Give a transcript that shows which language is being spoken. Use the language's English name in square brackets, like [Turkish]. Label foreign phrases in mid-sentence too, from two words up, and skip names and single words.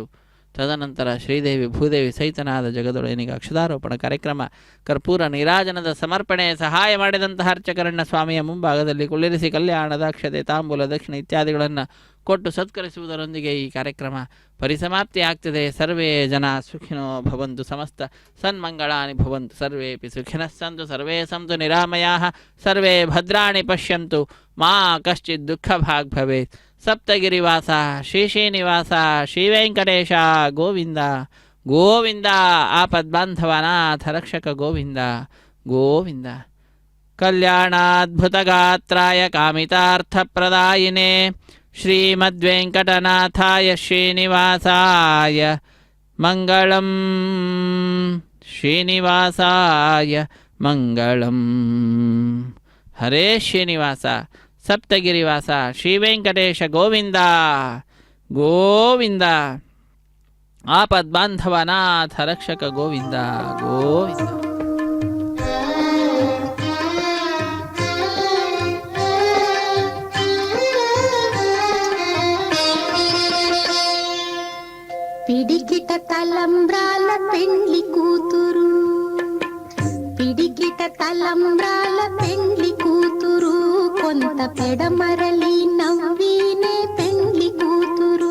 [Kannada] ತದನಂತರ ಶ್ರೀದೇವಿ ಭೂದೇವಿ ಸಹಿತನಾದ ಜಗದೊಡೆಯನಿಗೆ ಅಕ್ಷತಾರೋಪಣ ಕಾರ್ಯಕ್ರಮ, ಕರ್ಪೂರ ನೀರಾಜನದ ಸಮರ್ಪಣೆ, ಸಹಾಯ ಮಾಡಿದಂತಹ ಅರ್ಚಕರನ್ನ ಸ್ವಾಮಿಯ ಮುಂಭಾಗದಲ್ಲಿ ಕುಳ್ಳಿರಿಸಿ ಕಲ್ಯಾಣದ ಅಕ್ಷತೆ ತಾಂಬೂಲ ದಕ್ಷಿಣ ಇತ್ಯಾದಿಗಳನ್ನು ಕೊಟ್ಟು ಸತ್ಕರಿಸುವುದರೊಂದಿಗೆ ಈ ಕಾರ್ಯಕ್ರಮ ಪರಿಸಮಾಪ್ತಿ ಆಗ್ತದೆ. [Sanskrit] ಸರ್ವೇ ಜನ ಸುಖಿನೋ ಭವಂತು, ಸಮಸ್ತ ಸನ್ಮಂಗಳಾನಿ ಭವಂತು, ಸರ್ವೇಪಿ ಸುಖಿನಃ ಸಂತು, ಸರ್ವೇ ಸಂತು ನಿರಾಮಯಾಃ, ಸರ್ವೇ ಭದ್ರಾಣಿ ಪಶ್ಯಂತು, ಮಾ ಕಶ್ಚಿತ್ ದುಃಖ ಭಾಗ್ ಭವೇತ್. ಸಪ್ತಗಿರಿವಾಸ ಶ್ರೀ ಶ್ರೀನಿವಾಸ ಶ್ರೀ ವೆಂಕಟೇಶ ಗೋವಿಂದ ಗೋವಿಂದ. ಆಪದ್ಬಾಂಧವನಾಥ ರಕ್ಷಕ ಗೋವಿಂದ ಗೋವಿಂದ. ಕಲ್ಯಾಣಾದ್ಭುತಗಾತ್ರಾಯ ಕಾಮಿತಾರ್ಥಪ್ರದಾಯಿನೇ ಶ್ರೀಮದ್ವೆಂಕಟನಾಥಾಯ ಶ್ರೀನಿವಾಸಾಯ ಮಂಗಳಂ, ಶ್ರೀನಿವಾಸಾಯ ಮಂಗಳಂ. ಹರೇ ಶ್ರೀನಿವಾಸ ಸಪ್ತಗಿರಿವಾಸ ಶ್ರೀ ವೆಂಕಟೇಶ ಗೋವಿಂದ ಗೋವಿಂದ. ಆಪದ್ಬಾಂಧವನಾಥ ರಕ್ಷಕ ಗೋವಿಂದ ಗೋವಿಂದ. [Telugu] పిడికిట తలంబ్రాల పెండ్లి కూతురు, పిడికిట తలంబ్రాల పెండ్లి కూతురు, కొంత పెడమరలి నవ్వినే పెండ్లి కూతురు.